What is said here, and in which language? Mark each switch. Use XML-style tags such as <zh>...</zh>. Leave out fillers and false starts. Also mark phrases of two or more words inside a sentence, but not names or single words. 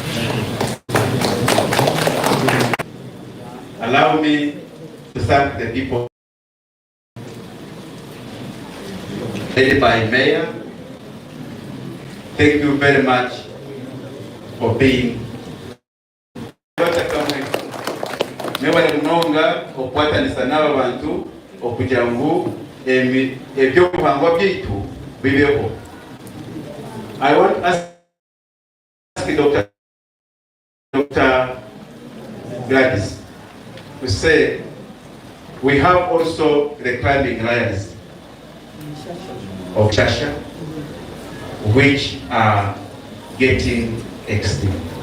<en>Allow me to thank the people led by Mayor. Thank you very much for being</en> <lg>mwebale munonga okwatanisa n'abo bantu okugira ngu ebyobuhangwa byaitu bibeho.</lg> <en>I want to ask Dr. Gladys to say we have also the climbing lions of Shasha, which are getting extinct.</en>